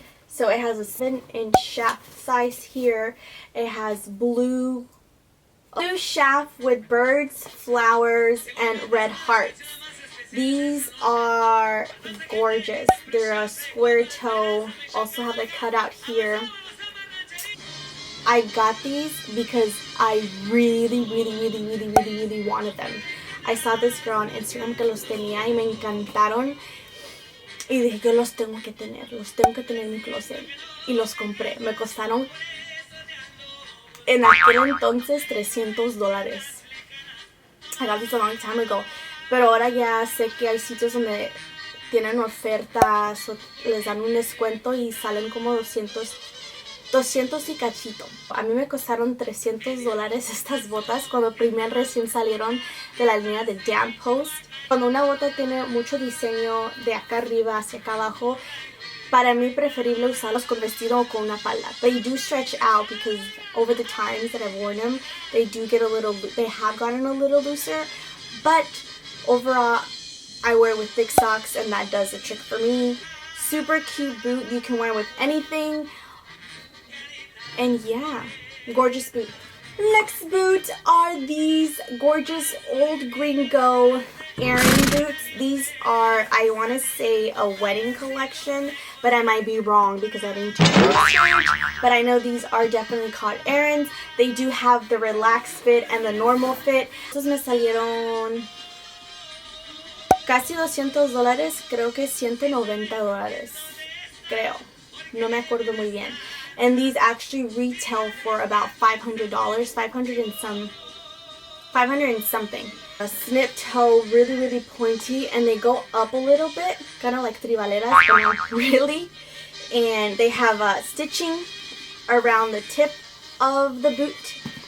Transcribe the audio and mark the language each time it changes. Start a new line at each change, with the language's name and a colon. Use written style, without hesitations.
English: So it has a 7-inch shaft size here. It has blue shaft with birds, flowers, and red hearts. These are gorgeous. They're a square toe. Also have a cutout here. I got these because I really wanted them. I saw this girl on Instagram
Spanish: que los tenía y me encantaron. Y dije, yo los tengo que tener en mi closet. Y los compré. Me costaron en aquel entonces $300.
English: I got this a long time ago.
Spanish: Pero ahora ya sé que hay sitios donde tienen ofertas o les dan un descuento y salen como 200 y cachito. A mí me costaron $300 estas botas cuando recién salieron de la línea de Dan Post. Cuando una bota tiene mucho diseño de acá arriba hacia acá abajo, para mí preferible usarlos con vestido o con una falda.
English: They do stretch out because over the times that I've worn them, they have gotten a little looser. But overall, I wear with thick socks and that does the trick for me. Super cute boot. You can wear with anything. And yeah, gorgeous boot. Next boot are these gorgeous old Gringo Aaron boots. These are, I want to say, a wedding collection, but I might be wrong because I didn't do research. But I know these are definitely called Aaron's. They do have the relaxed fit and the normal fit.
Spanish: Estos me salieron casi $200, creo que $190, creo. No me acuerdo muy bien.
English: And these actually retail for about $500, 500 and something. A snip toe, really pointy, and they go up a little bit, kind of like tribaleras, but not really. And they have stitching around the tip of the boot.